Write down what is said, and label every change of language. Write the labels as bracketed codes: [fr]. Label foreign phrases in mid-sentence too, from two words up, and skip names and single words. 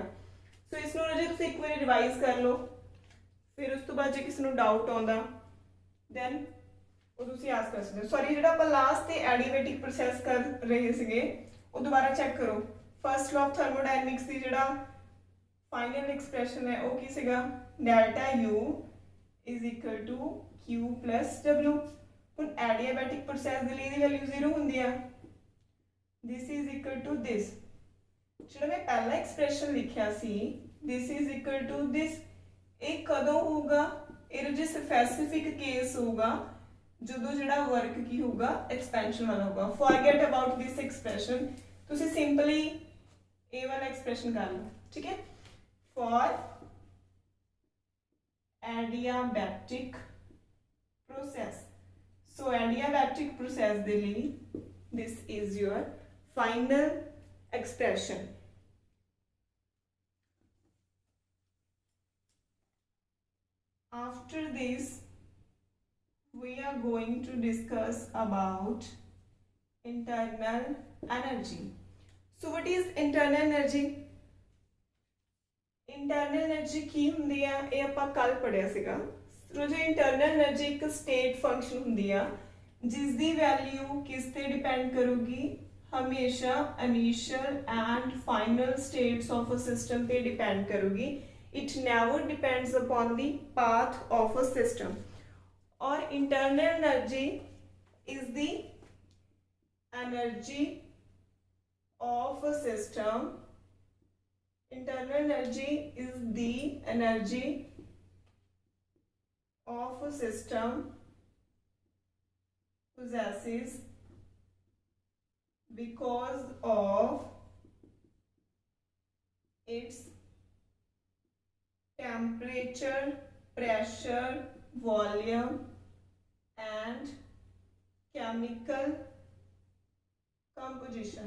[pa] ਸੋ ਇਸ ਨੂੰ ਜੇ ਤੁਸੀਂ ਇੱਕ ਵਾਰੀ ਰਿਵਾਈਜ਼ ਕਰ ਲਓ, ਫਿਰ ਉਸ ਤੋਂ ਬਾਅਦ ਜੇ ਕਿਸੇ ਨੂੰ ਡਾਊਟ ਆਉਂਦਾ ਦੈਨ ਉਹ ਤੁਸੀਂ ਆਸ ਕਰ ਸਕਦੇ ਹੋ। ਸੌਰੀ, ਜਿਹੜਾ ਆਪਾਂ ਲਾਸਟ ਤੇ [en] adiabatic process [pa] ਕਰ ਰਹੇ ਸੀਗੇ ਉਹ ਦੁਬਾਰਾ ਚੈੱਕ ਕਰੋ। [en] first law of thermodynamics [pa] ਦੀ ਜਿਹੜਾ [en] final expression [pa] ਹੈ ਉਹ ਕੀ ਸੀਗਾ? [en] ਡੈਲਟਾ U is equal to Q plus W। [pa] ਹੁਣ [en] adiabatic process [pa] ਦੇ ਲਈ ਇਹਦੀ ਵੈਲਿਊ 0 ਹੁੰਦੀ ਆ। [en] this is equal to this। [pa] ਜਿਹੜਾ ਮੈਂ ਪਹਿਲਾ ਐਕਸਪ੍ਰੈਸ਼ਨ ਲਿਖਿਆ ਸੀ [en] this is equal to this, [pa] ਇਹ ਕਦੋਂ ਹੋਊਗਾ? ਇਹ ਜੇ ਸਪੈਸੀਫਿਕ ਕੇਸ ਹੋਊਗਾ ਜਦੋਂ ਜਿਹੜਾ ਵਰਕ ਕੀ ਹੋਊਗਾ? ਐਕਸਪੈਂਸ਼ਨ ਵਾਲਾ ਹੋਊਗਾ। [en] forget about this expression, [pa] ਤੁਸੀਂ ਸਿੰਪਲੀ ਇਹ ਵਾਲਾ ਐਕਸਪ੍ਰੈਸ਼ਨ ਕਰ ਲਓ, ਠੀਕ ਹੈ? [en] for adiabatic process. so adiabatic process [pa] ਦੇ ਲਈ [en] this is your final expression। After this we are going to discuss about internal energy। So what is internal energy? Internal energy [pa] ਕੀ ਹੁੰਦੀ ਆ? ਇਹ ਆਪਾਂ ਕੱਲ ਪੜਿਆ ਸੀਗਾ। ਸੋ ਜੋ [en] internal energy [pa] ਇੱਕ [en] state function [pa] ਹੁੰਦੀ ਆ ਜਿਸ ਦੀ ਵੈਲਿਊ ਕਿਸ ਤੇ ਡਿਪੈਂਡ ਕਰੂਗੀ? [en] ਹਮੇਸ਼ਾ initial and final states of a system [pa] ਤੇ ਡਿਪੈਂਡ ਕਰੂਗੀ। [en] it never depends upon the path of a system। और internal energy is the energy of a system। internal energy is the energy of a system possesses because of its temperature, pressure, volume and chemical composition।